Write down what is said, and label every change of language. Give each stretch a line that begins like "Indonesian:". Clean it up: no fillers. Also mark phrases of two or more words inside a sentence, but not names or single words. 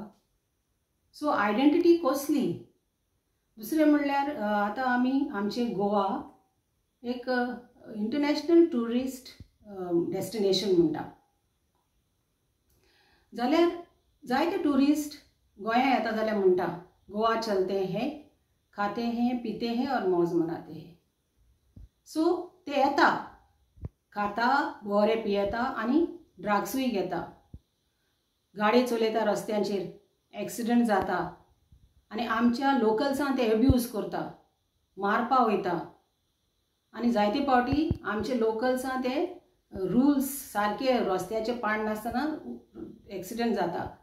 English: so identity
Konkani: कसली? दुसरें म्हणल्यार आतां आमी आमचे गोवा एक
English: international tourist destination
Konkani: म्हणटा, जाल्यार जायते टुरिस्ट गोंया येता जाल्यार म्हणटा
Hindi: गोवा चलते हैं, खाते हैं, पीते हैं और मौज मनाते हैं.
Konkani: सो ते येता, खाता, बरें पियेता आनी ड्रग्सूय घेता, गाडी चलयता रस्त्यांचेर, एक्सिडेंट जाता आनी आमच्या लोकल्सांक ते एब्यूज करता, मारपा वयता. आनी जायते फावटी आमचे लोकल्सांक ते रुल्स सारके रस्त्याचे पाड नासतना एक्सिडेंट जाता.